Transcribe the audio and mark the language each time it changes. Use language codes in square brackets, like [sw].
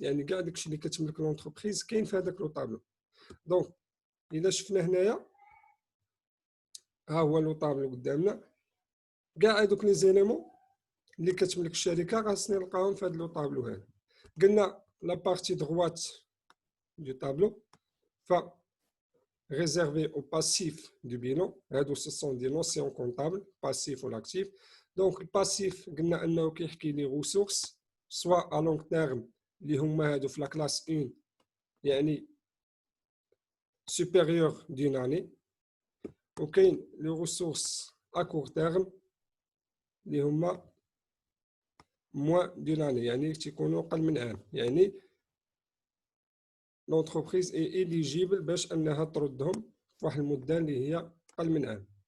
[ar] يعني كاع داكشي اللي كتملك l'entreprise كاين في هذاك لو طابلو. دونك الا شفنا هنايا ها هو لو طابلو قدامنا كاع هذوك لي زيليمون اللي كتملك الشركه خاصني نلقاهم في هذا لو طابلو هذا. [fr] قلنا لا بارتي دغوات دو طابلو ف réservé au passif du bilan. Ce sont des notions comptables, passif ou l'actif. Donc, le passif, [ar] قلنا أنه كيحكي [fr] لي ressources, soit à long terme, [ar] اللي هما هادو في [fr] la classe 1, يعني supérieur d'une année. [ar] وكاين [fr] les ressources à court terme, [ar] اللي هما [fr] moins d'une année, [ar] يعني تيكونوا أقل من عام. يعني [fr] l'entreprise est éligible [ar] باش أنها تردهم في واحد المدة اللي هي أقل من عام.